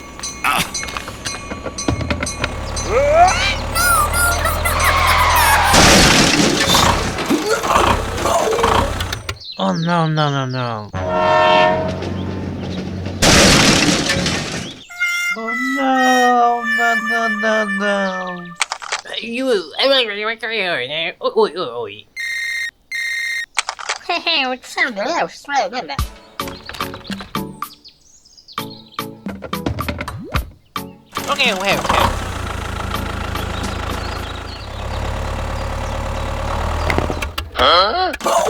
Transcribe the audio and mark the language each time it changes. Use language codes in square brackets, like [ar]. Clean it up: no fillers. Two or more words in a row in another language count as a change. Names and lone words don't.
[en] Oh no, no, no, no. Oh no, no, no, no, no. You, oi, oi, oi. What's up? Okay, okay, okay. Huh?